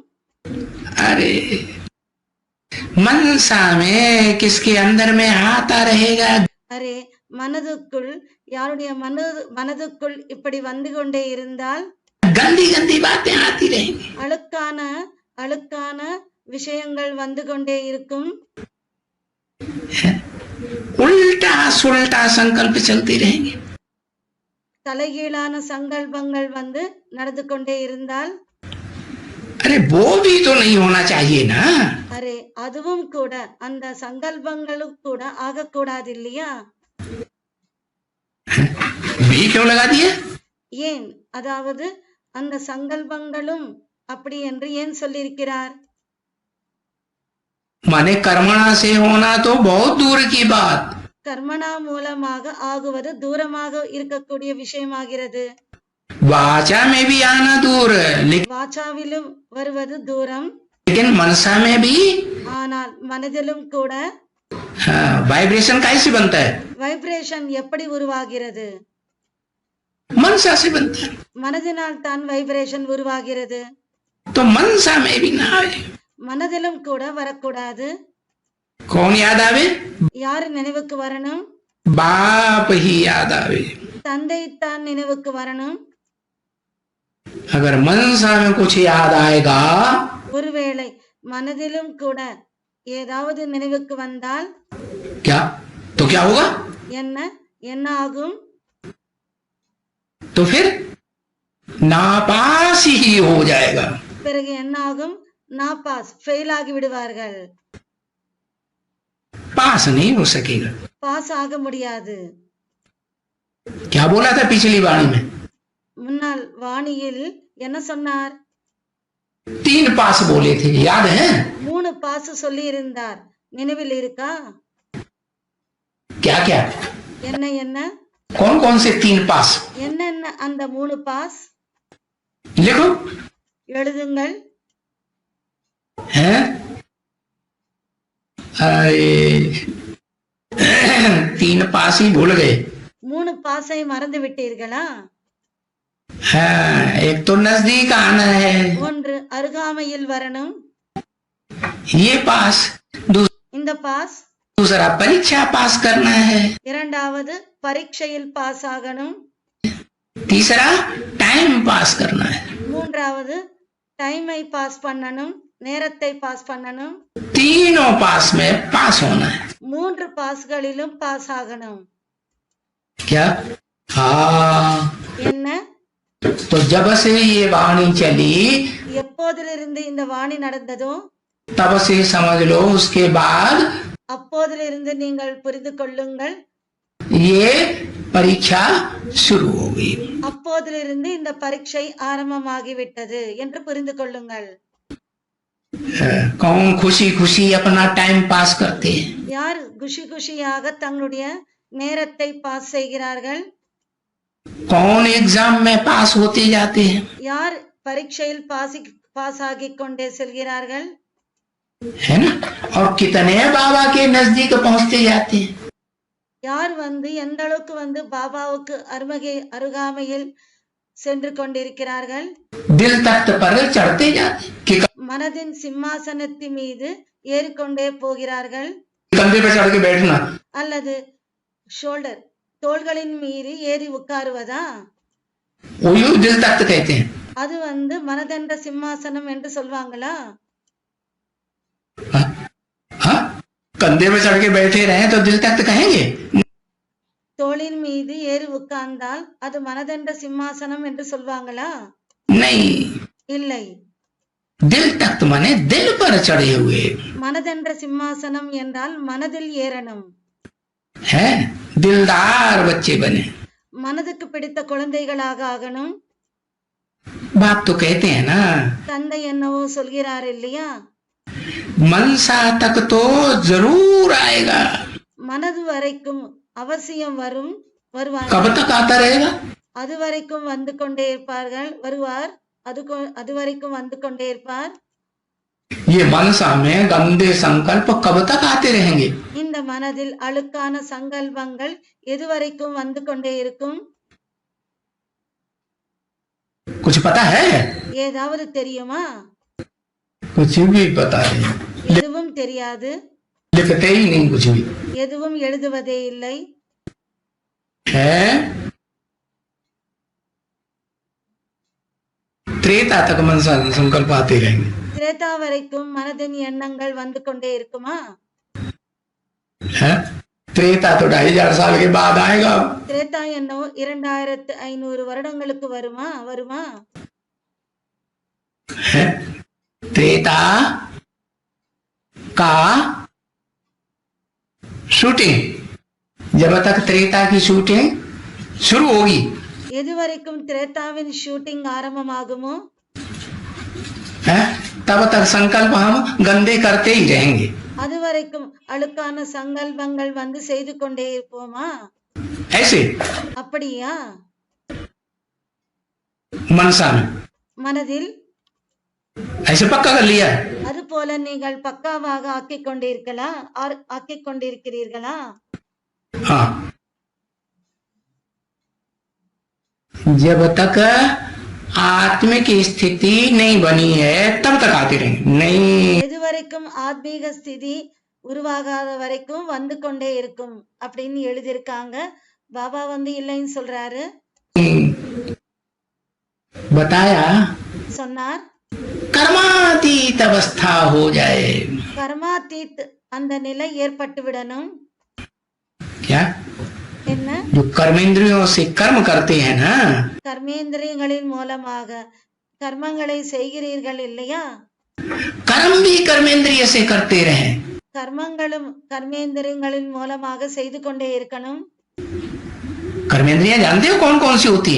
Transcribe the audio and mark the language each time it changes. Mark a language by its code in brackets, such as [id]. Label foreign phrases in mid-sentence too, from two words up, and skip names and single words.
[hi] अरे मनसा में किसके अंदर में आता रहेगा, [ta] அரே மனதுக்குள், யாருடைய மனதுக்குள் இப்படி வந்து கொண்டே இருந்தால் [hi] गंदी गंदी बातें आती रहेंगी, [ta] அழுக்கான விஷயங்கள் வந்து கொண்டே இருக்கும், [hi] उल्टा सुल्टा संकल्प चलते रहेंगे। [ta] தலைகீழான சங்கல்பங்கள் வந்து நடந்து கொண்டே இருந்தால் [hi] अरे वो भी तो नहीं होना चाहिए ना। [ta] அரே அதுவும் கூட, அந்த சங்கல்பங்களும் கூட ஆகக்கூடாது இல்லையா? [hi] भी क्यों लगा दिया? [ta] ஏன்? அதாவது அந்த சங்கல்பங்களும் அப்படி என்று ஏன் சொல்லியிருக்கிறார்? [hi] माने कर्मणा से होना तो बहुत दूर की बात। [ta] கர்மனா மூலமாக ஆகுவது தூரமாக இருக்கக்கூடிய விஷயமாகிறது. [hi] वाचा में भी आना दूर लेकिन [ta] வாச்சாவிலும் வருவது தூரம், [hi] मनसा में भी [ta] ஆனால் மனதிலும் கூட [hi] वाइब्रेशन कैसे बनता है? [ta] வைப்ரேஷன் எப்படி உருவாகிறது? [hi] मनसा से बनता है। [ta] மனதினால் தான் வைப்ரேஷன் உருவாகிறது. [hi] तो मनसा में भी ना आए, [ta] மனதிலும் கூட வரக்கூடாது. [hi] कौन याद आवे? [ta] யாரு நினைவுக்கு வரணும்? [hi] बाप ही याद आवे। [ta] தந்தை தான் நினைவுக்கு வரணும். [hi] अगर मनसा में कुछ याद आएगा [ta] ஒருவேளை மனதிலும் கூட ஏதாவது நினைவுக்கு வந்தால் [hi] क्या तो क्या होगा? [ta] என்ன என்ன ஆகும்? [hi] तो फिर नापास ही हो जाएगा। [ta] பிறகு என்ன ஆகும்? நாபாஸ், ஃபெயில் ஆகி விடுவார்கள். [hi] पास नहीं हो सकेगा। [ta] பாஸ் ஆக முடியாது. [hi] क्या बोला था पिछली वाणी में? [ta] முன்னால் வாணியில் என்ன சொன்னார்? [hi] 3 पास बोले थे, याद है? [ta] 3 பாஸ் சொல்லி இருந்தார், நினைவில் இருக்கா? [hi] क्या क्या? [ta] என்ன என்ன [hi] कौन कौन से 3 पास? [ta] என்னென்ன அந்த 3 பாஸ்? [hi] लिखो। [ta] எழுதுங்கள். [hi] हैं? अरे 3 पास ही भूल गए। [ta] 3 பாஸை மறந்து விட்டீர்களா? [hi] हाँ, एक तो नजदीक आना है, [ta] ஒன்று அருகாமையில் வரணும், [hi] ये पास। [ta] இந்த பாஸ். [hi] दूसरा परीक्षा पास करना है। [ta] இரண்டாவது பரீட்சையில் பாஸ் ஆகணும். [hi] तीसरा [en] time pass [hi] करना है। [ta] மூன்றாவது [en] time pass [ta] பண்ணணும், நேரத்தை பாஸ் பண்ணணும். [hi] तीनों पास में पास होना है। [ta] 3 பாஸ்களிலும் பாஸ் ஆகணும். [hi] क्या? हाँ। [ta] என்ன? [hi] तो जब से ये वाणी चली [ta] எப்போதிலிருந்து இந்த வாணி நடந்ததோ [hi] तब से समझ लो, उसके बाद [ta] அப்போதிலிருந்து நீங்கள் புரிந்து கொள்ளுங்கள், [hi] ये परीक्षा शुरू हो गई। [ta] அப்போதிலிருந்து இந்த பரீட்சை ஆரம்பமாகிவிட்டது என்று புரிந்து கொள்ளுங்கள். [hi] कौन खुशी खुशी अपना टाइम पास करते हैं? [ta] யார் குஷி குஷியாக தங்களுடைய நேரத்தை பாஸ் செய்கிறார்கள்? [hi] कौन एग्जाम में पास होते जाते हैं? [ta] யார் பரீட்சையில் பாஸ் ஆகிக் கொண்டே செல்கிறார்கள்? [hi] है ना? और कितने बाबा के नजदीक पहुंचते जाते हैं? [ta] யார் எந்த அளவுக்கு பாபாவுக்கு அருகாமையில் சென்று கொண்டிருக்கிறார்கள்? [hi] दिल तख्त पर चढ़ते जाते हैं, [ta] மனதின் சிம்மாசனத்தின் மீது ஏறிக்கொண்டே போகிறார்கள். [hi] कंधे पे चढ़ के बैठना, [ta] அல்லது ஷோல்டர், தோள்களின் மீறி ஏறி உட்காருவதா? [hi] वही दिल तख्त कहते हैं। [ta] அது மனதென்ற சிம்மாசனம் என்று சொல்வாங்களா? [hi] हाँ? कंधे पे चढ़ के बैठे रहे तो दिल तख्त कहेंगे? [ta] தோளின் மீது ஏறி உட்கார்ந்தால் அது மனதென்ற சிம்மாசனம் என்று சொல்வாங்களா? [hi] नहीं, [ta] இல்லை. [hi] दिल तख्त माने दिल पर चढ़े हुए [ta] மனதென்ற சிம்மாசனம் என்றால் மனதில் ஏறணும். [hi] है, दिलदार बच्चे बने। [ta] மனதுக்கு பிடித்த குழந்தைகளாக ஆகணும். [hi] बाप तो कहते हैं ना, [ta] தந்தை என்னவோ சொல்கிறார் இல்லையா? [hi] मनसा तक तो जरूर आएगा। [ta] மனது வரைக்கும் அவசியம் வருவார். [hi] कब तक आता रहेगा? [ta] அது வரைக்கும் வந்து கொண்டே இருப்பார்கள், வருவார். அது வரைக்கும் வந்து கொண்டே இருப்பார். [hi] ये मनसा में गंदे संकल्प कब तक आते रहेंगे? [ta] இந்த மனதில் அழுக்கான சங்கல்பங்கள் எதுவரைக்கும் வந்து கொண்டே இருக்கும்? [hi] कुछ पता है? [ta] ஏதாவது தெரியுமா? [hi] कुछ भी पता नहीं, [ta] எதுவும் தெரியாது. [hi] लिखते ही नहीं कुछ भी [ta] எதுவும் எழுதுவதே இல்லை. [hi] है। त्रेता तक मनसा संकल्प आते रहेंगे। [ta] திரேதா வரைக்கும் மனதின் எண்ணங்கள் வந்து கொண்டே இருக்குமா? [hi] है? त्रेता तो 2500 साल के बाद आएगा। [ta] திரேதா என்னவோ 2500 வருடங்களுக்கு வருமா? [hi] है? त्रेता का शूटिंग, जब तक त्रेता की शूटिंग शुरू होगी, [ta] எதுவரைக்கும் திரேதாவின் ஷூட்டிங் ஆரம்பமாகுமோ [hi] है, तब तक संकल्प हम गंदे करते ही रहेंगे। [ta] அதுவரைக்கும் அழுக்கான சங்கல்பங்கள் வந்து செய்து கொண்டே இருப்போமா? [hi] ऐसे [ta] அப்படியா? [hi] मनसा में [ta] மனதில் [hi] ऐसे पक्का कर लिया। [ta] அது போல நீங்கள் பக்காவாக ஆக்கிக் கொண்டிருக்கிறீர்களா? [hi] हाँ, जब तक आत्मिक स्थिति नहीं बनी है तब तक आते रहेंगे। नहीं [ta] எதுவரைக்கும் ஆத்மீக ஸ்திதி உருவாகாத வரைக்கும் வந்து கொண்டே இருக்கும் அப்படின்னு எழுதியிருக்காங்க. பாபா வந்து இல்லைன்னு சொல்றாரு. [hi] बताया [ta] சொன்னார் [hi] कर्मातीत अवस्था हो जाए। [ta] கர்மாதீத் அந்த நிலை ஏற்பட்டு விடணும். [hi] क्या? [ta] என்ன? [hi] जो कर्मेंद्रियों से कर्म करते हैं ना, [ta] கர்மேந்திரியங்களின் மூலமாக கர்மங்களை செய்கிறீர்கள் இல்லையா? [hi] कर्म भी कर्मेंद्रिय से करते रहे। [ta] கர்மங்களும் கர்மேந்திரியங்களின் மூலமாக செய்து கொண்டே இருக்கணும். [hi] कर्मेंद्रियां जानते हो कौन कौन सी होती हैं?